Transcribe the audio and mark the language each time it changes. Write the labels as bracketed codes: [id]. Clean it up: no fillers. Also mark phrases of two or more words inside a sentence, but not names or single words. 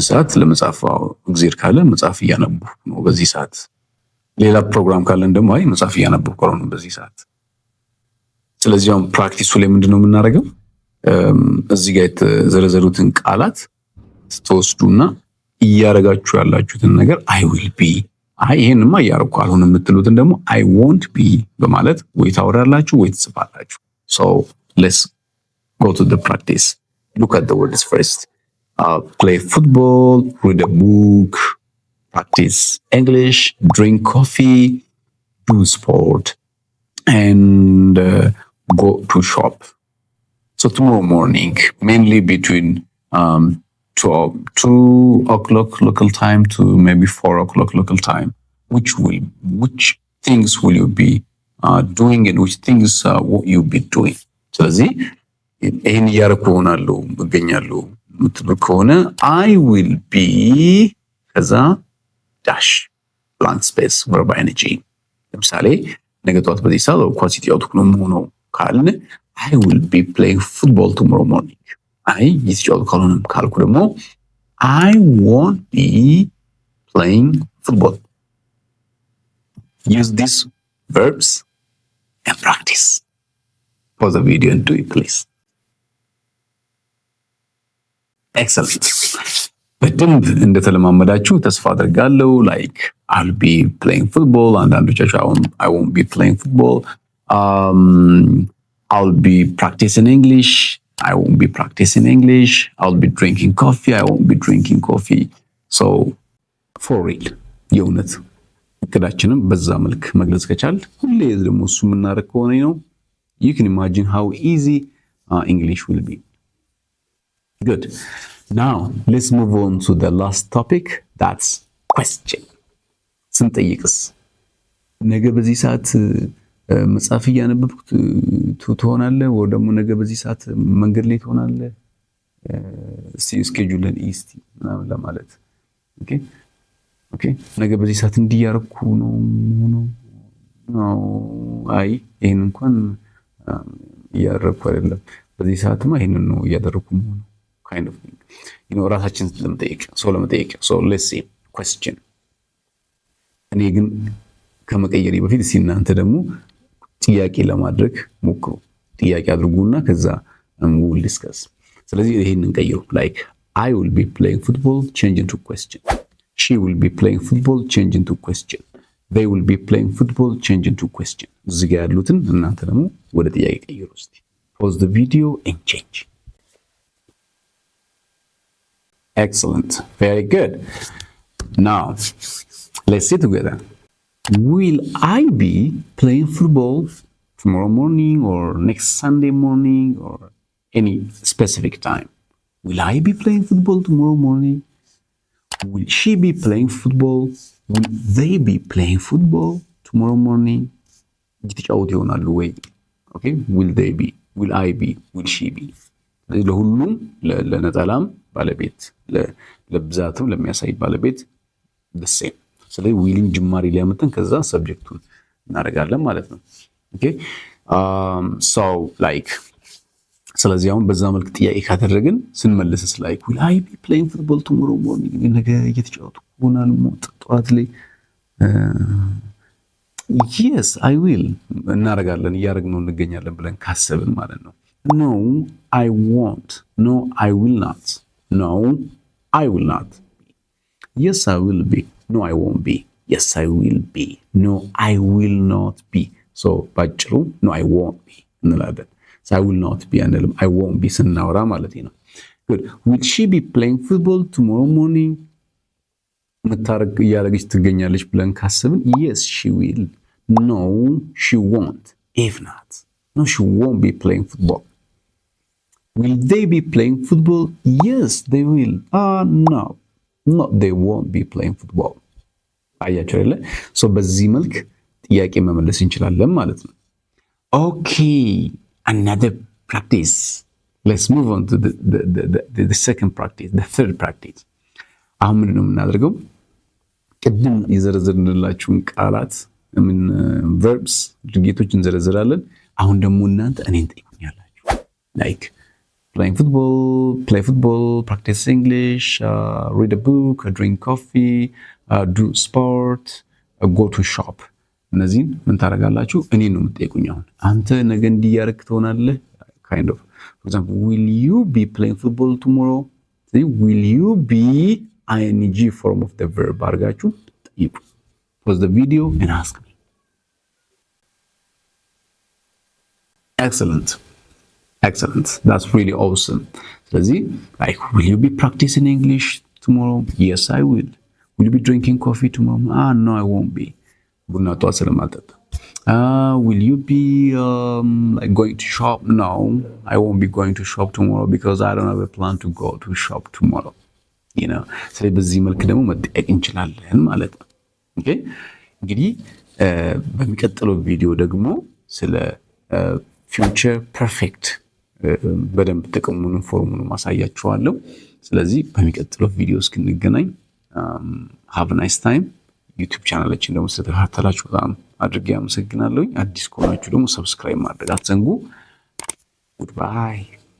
[am] ሰዓት ለመጻፍ እግዚአብሔር ካለ መጻፍ እያነበብኩ ነው በዚህ ሰዓት ሌላ ፕሮግራም ካለን ደግሞ አይ መጻፍ እያነበብኩ ነው በዚህ ሰዓት ስለዚህ አሁን ፕራክቲሱ ላይ ምንድነው የምናደርገው እዚህ ጋር የተዘረዘሩትን ቃላት ስትወስዱና እያረጋችሁ ያላችሁትን ነገር [en] I will be [am] አይ ይሄንማ እያረኩ አልሆነ የምትሉትን ደግሞ [en] I won't be [am] በማለት ወይ ታወራላችሁ ወይ ትጽፋላችሁ [en] so let's go to the practice. Look at the words first. Play football, read a book, practice English, drink coffee, do sport, and go to shop. So tomorrow morning, mainly between 2 o'clock local time to maybe 4 o'clock local time, which things will you be doing and which things will you be doing? [am] ስለዚህ ይህን እያደረኩ እሆናለሁ እገኛለሁ የምትሉ ከሆነ [en] I will be [am] ከዛ ዳሽ [en] blank space verb ing [am] ለምሳሌ ነገ ጠዋት በዚህ ሰዓት ኳስ እየተጫወትኩ ነው የምሆነው ካልን [en] I will be playing football tomorrow morning. [am] አይ እየተጫወትኩ ካልሆነም ካልኩ ደግሞ [en] I won't be playing football. Use these verbs and practice. Pause the video and do it, please. Excellent. [am] በደንብ እንደተለማመዳችሁ ተስፋ አድርጋለሁ። [en] like I'll be playing football [am] አንዳንዶቻችሁ [en] I won't be playing football. I'll be practicing English. I won't be practicing English. I'll be drinking coffee. I won't be drinking coffee. So for real [am] የእውነት እቅዳችንን በዛ መልክ መግለጽ ከቻል ሁሌ ደግሞ እሱ የምናደርግ ከሆነ ነው [en] you can imagine how easy English will be. Good. Now let's move on to the last topic, that's question. [am] ስንጠይቅስ ነገ በዚህ ሰዓት መጽሐፍ እያነበብኩ ትሆናለህ ወይ ደግሞ ነገ በዚህ ሰዓት መንገድ ላይ ትሆናለህ ስኬጁልን ኢስቲ ምናምን ለማለት ኦኬ ነገ በዚህ ሰዓት እንዲያርኩ ነው አይ ይሄን እንኳን ያረኩ አይደለም በዚህ ሰዓትማ ይሄንን ነው ያደረኩ ነው [en] kind of thing [am] ራሳችን ለመጠየቅ [en] so let's see question [am] እኔ ግን ከመቀየሪ በፊት እናንተ ደግሞ ጥያቄ ለማድረግ ሞክሩ ጥያቄ አድርጉና ከዛ [en] we'll discuss [am] ስለዚህ ይሄንን ቀይሩ [en] like I will be playing football change into question she will be playing football change into question they will be playing football change into question [am] እዚህ ጋር ያሉትን እናንተ ደግሞ ወደ ጥያቄ ቀይሩ እስቲ [en] pause the video and change. Excellent, very good. Now let's see together. Will I be playing football tomorrow morning or next Sunday morning or any specific time? Will I be playing football tomorrow morning? Will she be playing football? Will they be playing football tomorrow morning? Okay, will they be? Will I be? Will she be? [am] ለሁሉም ለነጠላም ባለቤት ለብዛትም ለሚያሳይ ባለቤት [en] the same. [am] ስለዚህ ዊሊንግ ጅማሬ ሊያመጣን ከዛ ሰብጀክቱን እናደርጋለን ማለት ነው [en] okay so like [am] ስለዚህ አሁን በዛ መልክ ጥያቄ ካደረግን ስንመልስስ [en] like will I be playing football tomorrow morning [am] ነገ እየተጫወትኩ ሆናል ጠዋት ላይ [en] yes I will [am] እናደርጋለን እያደረግነው እንገኛለን ብለን ካሰብን ማለት ነው [en] no I won't no I will not no I will not yes I will be no I won't be yes I will be no I will not be so ባጭሩ no I won't be እንላለን so I will not be አንልም I won't be [am] ስናወራ ማለት ነው [en] good will she be playing football tomorrow morning [am] መታረቅ እያደረገች ትገኛለች ብለን ካሰብን [en] yes she will no she won't if not no she won't be playing football will they be playing football yes they will no they won't be playing football [am] አያችሁ አይደለ so በዚህ መልክ ጥያቄ መመለስ እንችላለን ማለት ነው okay [en] another practice let's move on to the second practice the third practice [am] አሁን ምን ነው የምናደርገው ቅድም ይዘረዘርንላችሁን ቃላት ምን [en] verbs [am] ድርጊቶች እንዘረዝራለን አሁን ደግሞ እናንተ እኔን ጠይቁኛላችሁ [en] like playing football, play football, practice English, read a book, drink coffee, do sport, go to shop. [am] እነዚህን ምን ታደርጋላችሁ እኔን ነው የምትጠይቁኝ አሁን አንተ ነገ እንዲያርክ ትሆናለህ [en] kind of for example will you be playing football tomorrow see will you be ing form of the verb [am] አድርጋችሁ ጠይቁ [en] pause the video and ask me excellent that's really awesome ስለዚህ like will you be practicing English tomorrow yes I will you be drinking coffee tomorrow no I won't be [am] ቡና ጠዋት ስለማልጠጣ [en] Will you be like going to shop? No, I won't be going to shop tomorrow because I don't have a plan to go to shop tomorrow. [am] ስለዚህ በዚህ መልክ ደግሞ መጠየቅ እንችላለን ማለት ነው። ኦኬ እንግዲህ በሚቀጥለው ቪዲዮ ደግሞ ስለ [en] future perfect [am] በደንብ ጥቅሙን ፎርሙን ማሳያችኋለሁ። ስለዚህ በሚቀጥለው ቪዲዮ እስክንገናኝ [en] have a nice time። [am] ዩቲዩብ ቻናላችን ደግሞ ስለተከታተላችሁ በጣም አድርጌ አመሰግናለሁ። አዲስ ከሆናችሁ ደግሞ ሰብስክራይብ ማድረግ አትዘንጉ። ጉድባይ